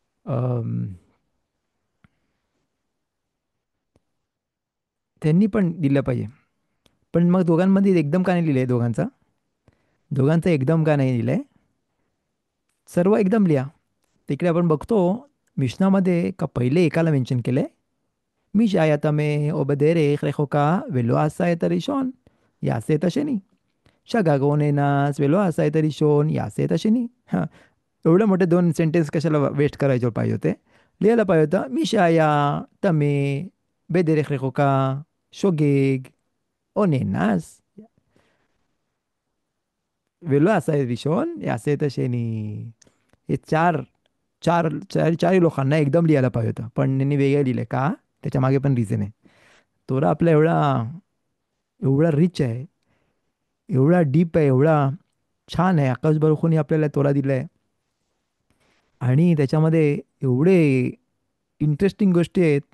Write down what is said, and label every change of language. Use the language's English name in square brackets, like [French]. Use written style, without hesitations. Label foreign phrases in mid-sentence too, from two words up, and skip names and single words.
[Marathi] अम, त्यांनी पण दिलं पाहिजे. पण मग दोघांमध्ये एकदम का नाही लिहिलंय दोघांचा? दोघांचं एकदम का नाही लिहिलंय? सर्व एकदम लिहा. तिकडे आपण बघतो मिशनामध्ये का पहिले एकाला मेन्शन केलंय, [Hebrew] מי שהיה טמא או בדרך רחוקה ולא עשה את הראשון, יעשה את השני. שגג או נאנס ולא עשה את הראשון, יעשה את השני. [Marathi] हा, एवढं मोठे दोन सेंटेन्स कशाला वेस्ट करायचे पाहिजे होते? लिहायला पाहिजे होतं, [Hebrew] מי שהיה טמא בדרך רחוקה, שוגג או נאנס, ולא עשה את הראשון, יעשה את השני. [Marathi] हे चारही लोकांना एकदम लिहायला पाहिजे होतं, पण त्यांनी वेगळं लिहिलं का? त्याच्या मागे पण रिझन आहे. तोरा आपला एवढा एवढा रिच आहे, एवढा डीप आहे, एवढा छान आहे. आकाश बर्फूनी आपल्याला तोरा दिलाय आणि त्याच्यामध्ये एवढे इंटरेस्टिंग गोष्टी आहेत.